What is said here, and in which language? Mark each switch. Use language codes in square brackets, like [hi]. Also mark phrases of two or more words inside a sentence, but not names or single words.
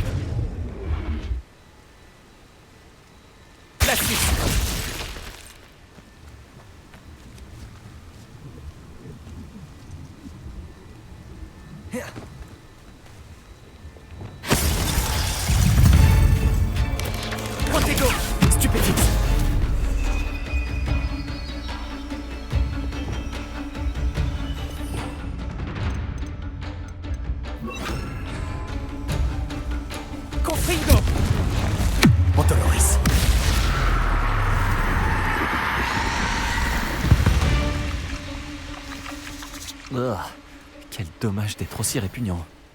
[fr] La suite. Protego. Stupéfixe. Confringo. Montoloris. Quel dommage d'être aussi répugnant.